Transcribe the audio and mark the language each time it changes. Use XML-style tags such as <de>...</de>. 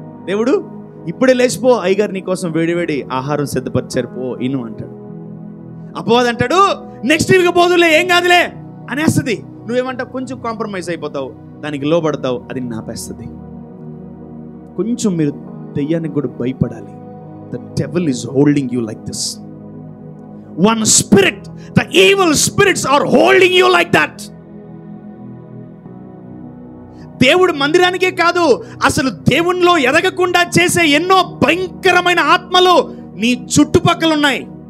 <te>దేవుడు ఇప్పుడే లేచిపో, అయ్యగారు నీకోసం వేడివేడి ఆహారం సిద్ధపరిచారు పో ఇను అంటాడు. అపవాది అంటాడు నెక్స్ట్ వీక్ పోదులే, ఏం కాదులే అనేస్తుంది. నువ్వేమంటావు? కొంచెం కాంప్రమైజ్ అయిపోతావు, దానికి లోబడతావు, అది నాపేస్తుంది. కొంచెం మీరు దెయ్యానికి కూడా భయపడాలి.</te> <en>The devil is holding you like this. One spirit, the evil spirits are holding you like that.</en> <te>దేవుడు మందిరానికే కాదు, అసలు దేవునిలో ఎదగకుండా చేసే ఎన్నో భయంకరమైన ఆత్మలు నీ చుట్టుపక్కల ఉన్నాయి.</te>